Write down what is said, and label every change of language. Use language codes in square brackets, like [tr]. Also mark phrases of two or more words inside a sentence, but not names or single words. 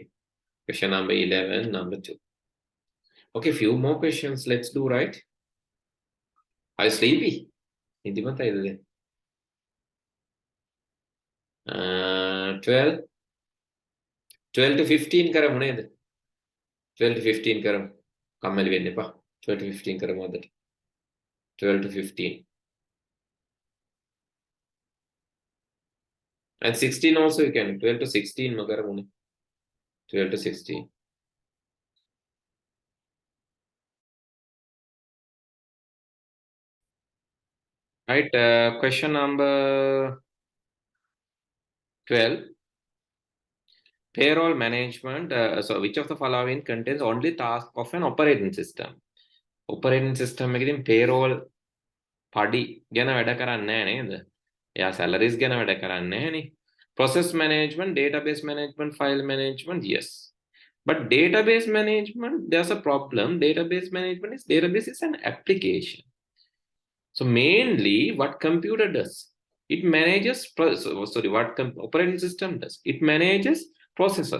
[en] Question number 11, number 2. Okay, few more questions. Let's do, right? Are you sleepy? 12 to 15 [si] කරමු නේද? 12 to 15 කරමු. කම්මැලි වෙන්න එපා. 12 to 15 කරමු අදට. 12 to 15. [en] And 16 also you can. [si] 12 to 16 ම කරමුනේ. 12 to 16. [en] Right, question number 12. Payroll management, so which of the following contains only task of an operating system? Operating system [si] එකකින් payroll පඩි ගැන වැඩ කරන්නේ නැහැ නේද? එයා salaries ගැන වැඩ කරන්නේ නැහැ නේ. [en] Process management, database management, file management, yes. But database management, there's a problem. Database is an application. So mainly what computer does, it manages, operating system does, it manages processors.